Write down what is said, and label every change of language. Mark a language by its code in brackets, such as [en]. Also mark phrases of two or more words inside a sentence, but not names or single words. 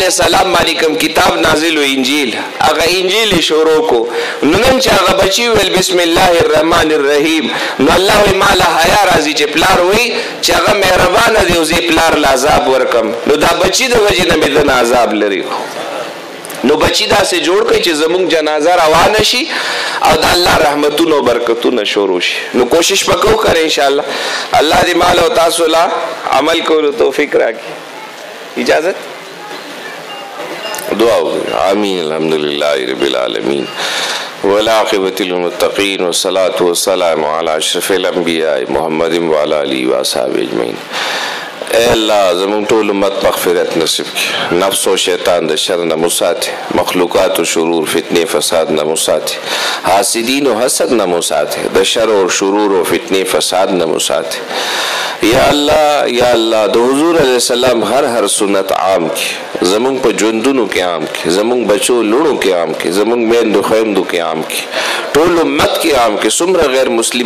[ps] السلام باندې کوم کتاب نازل و انجیل هغه انجیل یې شروع کو نو نن چې هغه بچي ویل [ar] بسم الله الرحمن الرحیم [ps] نو الله وایي ما له حیا راځي چې پلار وایي چې هغه مهربانه دی او زه پلار له عذاب ورکم نو دا بچي د وجې نه مې دنه عذاب لري نو بچی داسې جوړ کړئ چې زموږ جنازه روانه شي او د الله رحمتونه او برکتونه شروع شي نو کوشش به کوو که [ar] انشاءالله [ps] الله دې مال او تاسو له عمل کولو توفیق راکړي اجازت دعا وکړئ آمین [ar] الحمدلله رب العالمین والعاقبۃ للمتقین والصلاة والسلام علی اشرف الانبیاء محمد وعلی آلہ واصحابہ اجمعین [ur] اے اللہ [ps] زمون ټول امت مغفرت نصیب کړي نفس او شیطان د شر نه مو ساتي مخلوقات او شرور فتنې فساد نه مو ساتي حاسدین او حسد نه مو ساتي د شر او شرور او فتنې فساد نه مو ساتي [ar] یا الله [ps] د حضور [ar] علیه السلام [ps] هر سنت عام کړي زمون په ژوندونو کې عام کړي زمون بچو لونو کې عام کړي زمون میندو خویندو کې عام کړي ټول امت کې عام کړي څومره غیر مسلم